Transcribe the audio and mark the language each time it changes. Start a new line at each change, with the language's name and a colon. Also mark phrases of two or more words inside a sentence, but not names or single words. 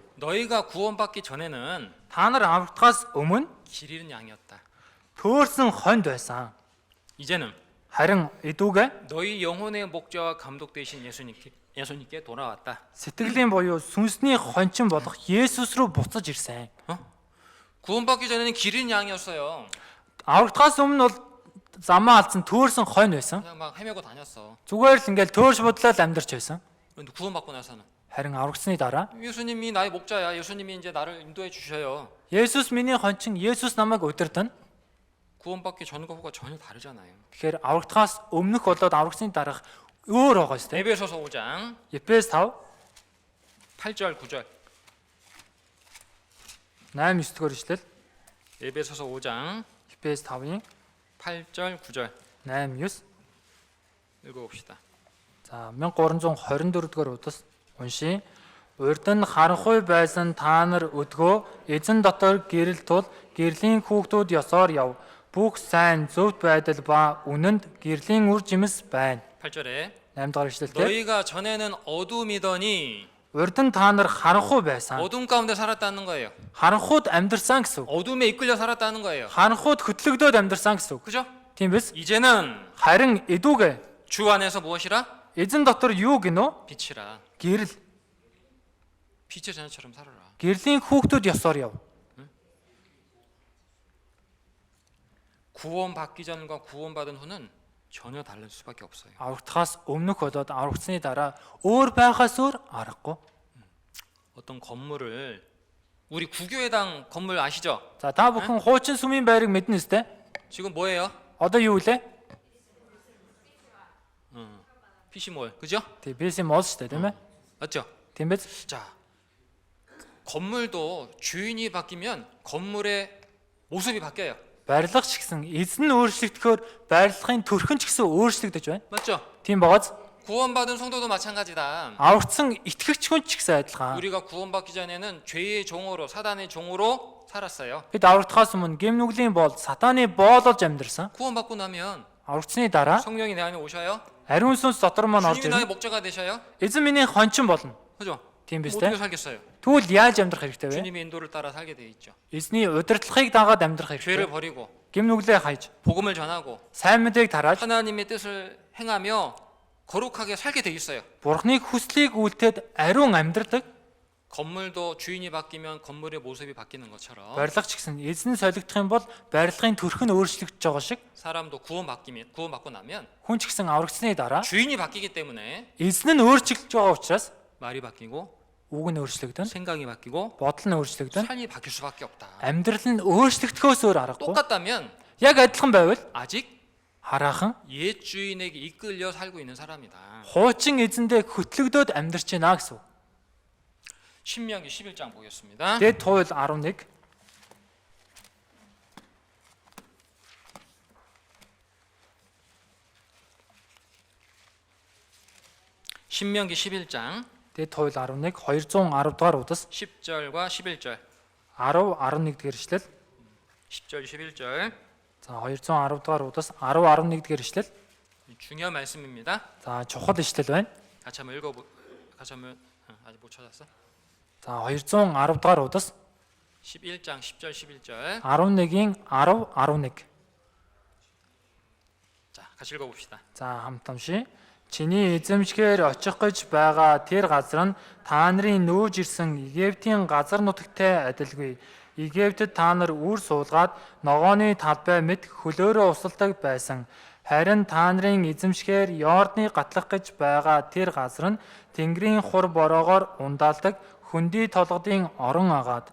Korean: 너희가 구원받기 전에는
Mongolian: Та нар аврагдахаас өмнө
Korean: 길 잃은 양이었다.
Mongolian: төөрсөн хоньд байсан.
Korean: 이제는
Mongolian: Харин эдүүгээ
Korean: 너희 영혼의 목자와 감독 되신 예수님께 돌아왔다.
Mongolian: сэтгэлийн буюу сүнсний хончин болох Есүс рүү буцаж ирсэн.
Korean: 구원받기 전에는 길 잃은 양이었어요.
Mongolian: Аврагдахаас өмнө бол замаа алдсан төөрсөн хонь байсан.
Korean: 그냥 막 헤매고 다녔어.
Mongolian: Зүгээр л ингээл төөрш бодлоо л амьдарч байсан.
Korean: 근데 구원받고 나서는
Mongolian: Харин аврагдсны дараа
Korean: 예수님이 나의 목자야. 예수님이 이제 나를 인도해 주셔요.
Mongolian: Есүс миний хончин, Есүс намайг удирдана.
Korean: 구원받기 전과 후가 전혀 다르잖아요.
Mongolian: Тэгэхээр аврагдахаас өмнөх болоод аврагдсны дараах өөр байгаа шүү дээ.
Korean: 에베소서 5장
Mongolian: Ефес 5
Korean: 8절 9절.
Mongolian: 8 9 дугаар ишлэл.
Korean: 에베소서 5장
Mongolian: Ефес 5-ын
Korean: 8절 9절
Mongolian: 8 9.
Korean: 읽어봅시다.
Mongolian: За 1324 дугаар удас уншия. Урд нь харанхуй байсан та нар өдгөө эзэн дотор гэрэл тул гэрлийн хүүхдүүд ёсоор яв. Бүх сайн зөвхт байдал ба үнэнд гэрлийн үр жимс байна.
Korean: 8절에
Mongolian: 8 дугаар ишлэлтэй.
Korean: 너희가 전에는 어둠이더니
Mongolian: Урд нь та нар харанхуй байсан.
Korean: 어둠 가운데 살았다는 거예요.
Mongolian: Харанхуйд амьдарсан гэсэн үг.
Korean: 어둠에 이끌려 살았다는 거예요.
Mongolian: Харанхуйд хөтлөгдөөд амьдарсан гэсэн үг.
Korean: 그죠?
Mongolian: Тийм биз?
Korean: 이제는
Mongolian: Харин эдүүгээ
Korean: 주 안에서 무엇이라?
Mongolian: эзэн дотор юу гинөө?
Korean: 빛이라.
Mongolian: Гэрэл.
Korean: 빛의 자녀처럼 살아라.
Mongolian: Гэрлийн хүүхдүүд ёсоор яв.
Korean: 구원받기 전과 구원받은 후는 전혀 다를 수밖에 없어요.
Mongolian: Аврагдахаас өмнөх болоод аврагдсны дараа өөр байхаас өөр аргагүй.
Korean: 어떤 건물을 우리 구교회당 건물 아시죠?
Mongolian: За та бүхэн хуучин сүмийн байрыг мэднэ үстэй?
Korean: 지금 뭐예요?
Mongolian: Одоо юу вэ?
Korean: PC몰, 그죠?
Mongolian: Тий, BC мол шүү дээ, тийм ээ?
Korean: 맞죠?
Mongolian: Тийм биз?
Korean: 자, 건물도 주인이 바뀌면 건물의 모습이 바뀌어요.
Mongolian: Барилга ч гэсэн эзэн нь өөрчлөгдөхөөр барилгын төрхөн ч гэсэн өөрчлөгдөж байна.
Korean: 맞죠?
Mongolian: Тийм багаз.
Korean: 구원받은 성도도 마찬가지다.
Mongolian: Аврагдсан итгэгч хүн ч гэсэн адилхан.
Korean: 우리가 구원받기 전에는 죄의 종으로 사단의 종으로 살았어요.
Mongolian: Бид аврагдахаас өмнө гэм нүглийн боол сатааны боололж амьдарсан.
Korean: 구원받고 나면
Mongolian: Аврагдсны дараа
Korean: 성령이 내 안에 오셔요.
Mongolian: ариун сүнс дотор маань орж
Korean: 주님이 나의
Mongolian: ирнэ.
Korean: 목자가 되셔요.
Mongolian: Эзэн миний хончин болно.
Korean: 그죠?
Mongolian: Тийм биз
Korean: 어떻게
Mongolian: дээ?
Korean: 살겠어요?
Mongolian: Тэгвэл яаж амьдрах хэрэгтэй вэ?
Korean: 주님의 인도를 따라 살게 돼 있죠.
Mongolian: Эзний удирдлагыг дагаад амьдрах
Korean: 죄를
Mongolian: хэрэгтэй.
Korean: 버리고
Mongolian: Гэм нүглээ хайж,
Korean: 복음을 전하고
Mongolian: сайн мэдээг тарааж,
Korean: 하나님의 뜻을 행하며 거룩하게 살게 돼 있어요.
Mongolian: Бурхныг хүслийг үйлдээд ариун амьдрдаг.
Korean: 건물도 주인이 바뀌면 건물의 모습이 바뀌는 것처럼
Mongolian: Барилга ч гэсэн эзэн солигдох юм бол барилгын төрх нь өөрчлөгдөж байгаа шиг
Korean: 사람도 구원받고 나면
Mongolian: хүн ч гэсэн аврагдсны дараа
Korean: 주인이 바뀌기 때문에
Mongolian: эзэн нь өөрчлөгдөж байгаа учраас
Korean: 말이 바뀌고
Mongolian: үг нь өөрчлөгдөн,
Korean: 생각이 바뀌고
Mongolian: бодол нь өөрчлөгдөн,
Korean: 삶이 바뀔 수밖에 없다.
Mongolian: амьдрал нь өөрчлөгдөхөөс өөр аргагүй.
Korean: 똑같다면
Mongolian: Яг адилхан байвал
Korean: 아직
Mongolian: хараахан
Korean: 옛 주인에게 이끌려 살고 있는 사람이다.
Mongolian: хуучин эзэндээ хөтлөгдөөд амьдарч байна гэсэн үг.
Korean: 신명기 11장 보겠습니다.
Mongolian: Дэд туйл 11
Korean: 신명기 11장
Mongolian: Дэд туйл 11 210 дугаар удас
Korean: 10절과 11절
Mongolian: 10 11 дэх ишлэл.
Korean: 10절 11절
Mongolian: За 210 дугаар удас 10 11 дэх ишлэл.
Korean: 중요한 말씀입니다.
Mongolian: За чухал ишлэл байна.
Korean: 같이 한번 아직 못 찾았어?
Mongolian: За 210 дугаар удас
Korean: 11장 10절 11절
Mongolian: 11-ийн 10 11.
Korean: 자, 같이 읽어봅시다.
Mongolian: За хамт уншия. Чиний эзэмшгээр очих гэж байгаа тэр газар нь та нарын нүүж ирсэн Египтийн газар нутагтай адилгүй. Египтэд та нар үр суулгаад ногооны талбай мэт хөлөөрөө усалдаг байсан. Харин та нарын эзэмшгээр Йордны гатлах гэж байгаа тэр газар нь Тэнгэрийн хур бороогоор ундаалдаг хөндөй толгодын орон агаад.